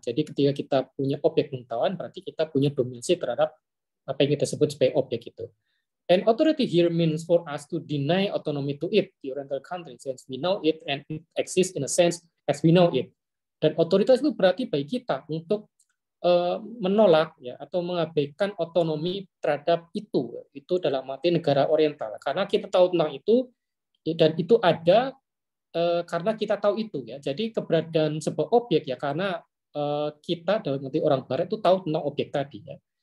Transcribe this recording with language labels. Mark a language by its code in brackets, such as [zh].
[id] Jadi ketika kita punya objek pengetahuan berarti kita punya dominasi terhadap apa yang kita sebut sebagai objek itu. [en] And authority here means for us to deny autonomy to it, the Oriental country, since we know it and it exists in a sense as we know it. [id] Dan otoritas itu berarti bagi kita untuk menolak ya atau mengabaikan otonomi terhadap itu dalam arti negara Oriental. Karena kita tahu tentang itu dan itu ada karena kita tahu itu ya. Jadi keberadaan sebuah objek ya karena kita dalam arti orang Barat itu tahu tentang objek tadi ya.